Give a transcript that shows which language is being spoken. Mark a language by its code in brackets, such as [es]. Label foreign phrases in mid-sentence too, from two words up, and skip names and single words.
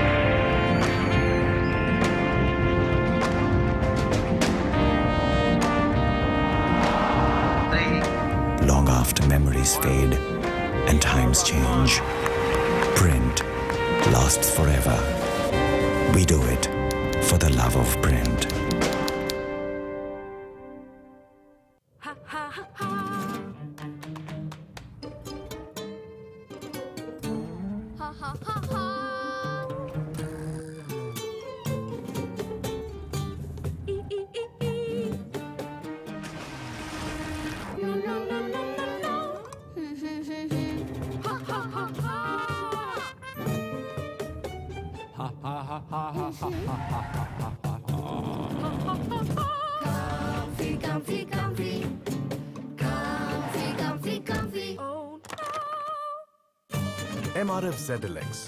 [en] Long after memories fade and times change, print lasts forever. We do it for the love of print. Ha ha ha ha. Ha ha ha ha. E e e e. No no no no no no. Ha ha ha ha. Comfy, comfy, comfy. Comfy, comfy, comfy. Oh no. MRF ZLX.